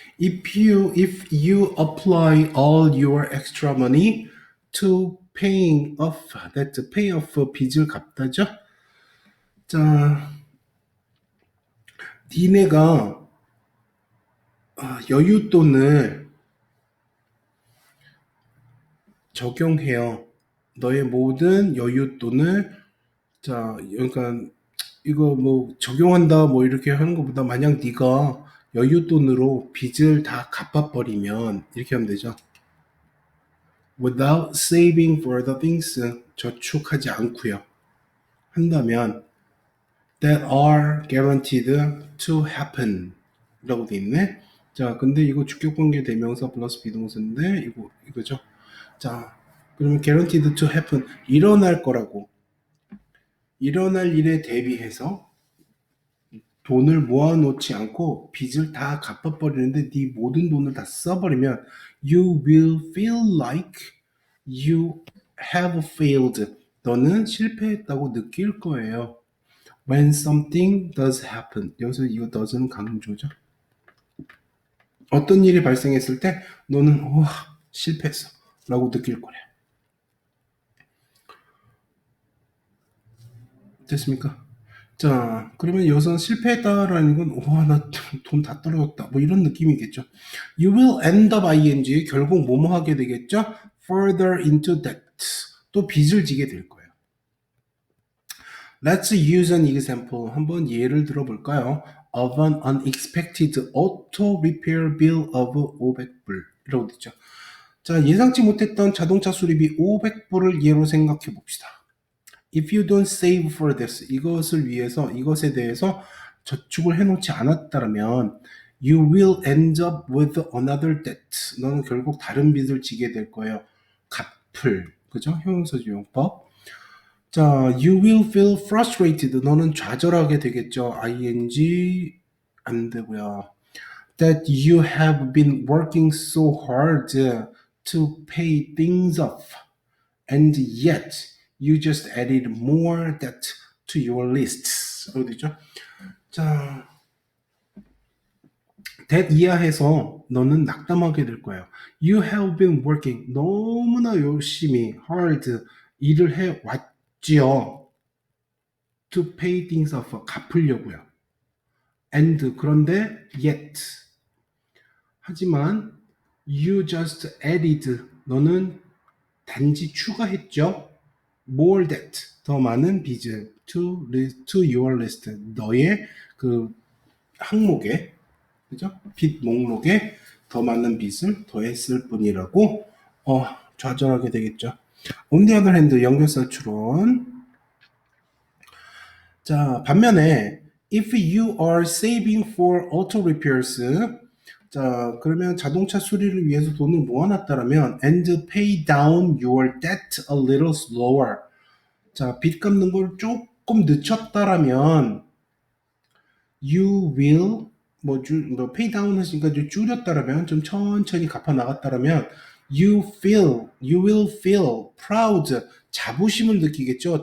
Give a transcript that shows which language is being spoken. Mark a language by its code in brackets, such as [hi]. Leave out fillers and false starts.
[en] If you apply all your extra money to paying off, that pay off [ko] 빚을 갚다죠. 자, 니네가 여윳돈을 적용해요. 너의 모든 여윳돈을, 자, 그러니까 이거 뭐 적용한다 뭐 이렇게 하는 것보다 만약 네가 여윳돈으로 빚을 다 갚아버리면 이렇게 하면 되죠. [en] Without saving for the things, [ko] 저축하지 않고요. 한다면 [en] that are guaranteed to happen 라고 돼 있네. [ko] 자, 근데 이거 주격관계 대명사 플러스 비동사인데 이거죠. 자, 그러면 guaranteed to happen, 일어날 거라고, 일어날 일에 대비해서 돈을 모아놓지 않고 빚을 다 갚아버리는데 네 모든 돈을 다 써버리면 [en] you will feel like you have failed, [ko] 너는 실패했다고 느낄 거예요. [en] When something does happen, [ko] 여기서 이거 does는 강조죠. 어떤 일이 발생했을 때 너는 실패했어 라고 느낄 거래. 됐습니까? 자, 그러면 여기서 실패했다라는 건 나 돈 다 떨어졌다 뭐 이런 느낌이겠죠. [en] You will end up ing, [ko] 결국 뭐뭐 하게 되겠죠? [en] Further into debt, [ko] 또 빚을 지게 될 거예요. [en] Let's use an example, [ko] 한번 예를 들어볼까요? [en] Of an unexpected auto repair bill of [ko] 500불 이라고 되죠. 자, 예상치 못했던 자동차 수리비 500불을 예로 생각해 봅시다. [en] If you don't save for this, [ko] 이것에 대해서 저축을 해놓지 않았다면 [en] You will end up with another debt. [ko] 너는 결국 다른 빚을 지게 될 거예요. 갚을. 그죠? 형용사주용법. [en] 자, you will feel frustrated. [ko] 너는 좌절하게 되겠죠. ing 안 되고요. [en] That you have been working so hard to pay things off. And yet you just added more debt to your lists. [ko] 어디죠? 자, that 이하해서 너는 낙담하게 될 거예요. [en] You have been working [ko] 너무나 열심히 [en] hard [ko] 일을 해 왔지요. [en] To pay things off [ko] 갚으려고요. And 그런데 yet 하지만 [en] you just added [ko] 너는 단지 추가했죠. [en] More debt [ko] 더 많은 빚을 [en] to your list [ko] 너의 그 항목에 그죠? 빚 목록에 더 많은 빚을 더했을 뿐이라고 좌절하게 되겠죠. [en] On the other hand [ko] 연결사 추론. 자, 반면에 [en] if you are saving for auto repairs [ko] 자, 그러면 자동차 수리를 위해서 돈을 모아놨다라면 [en] and pay down your debt a little slower. [ko] 자, 빚 갚는 걸 조금 늦췄다라면 [en] you will pay down [ko] 했으니까 줄였다라면 좀 천천히 갚아 나갔다라면 [en] you will feel proud [ko] 자부심을 느끼겠죠.